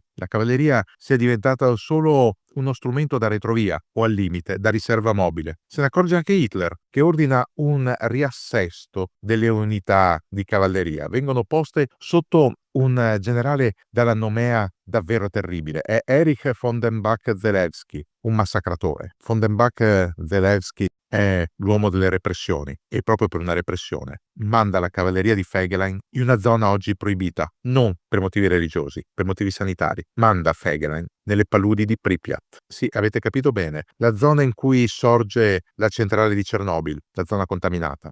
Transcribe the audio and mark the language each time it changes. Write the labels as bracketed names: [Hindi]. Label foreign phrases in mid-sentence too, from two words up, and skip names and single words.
[Italian] La cavalleria sia diventata solo uno strumento da retrovia o al limite da riserva mobile. Se ne accorge anche Hitler, che ordina un riassesto delle unità di cavalleria. Vengono poste sotto un generale dalla nomea davvero terribile. È Erich von den Bach-Zelewski, un massacratore. Von den Bach-Zelewski è l'uomo delle repressioni e proprio per una repressione manda la cavalleria di Fegelein in una zona oggi proibita, non per motivi religiosi, per motivi sanitari. Manda Fegelein nelle paludi di Pripyat. Sì, avete capito bene, la zona in cui sorge la centrale di Chernobyl, la zona contaminata.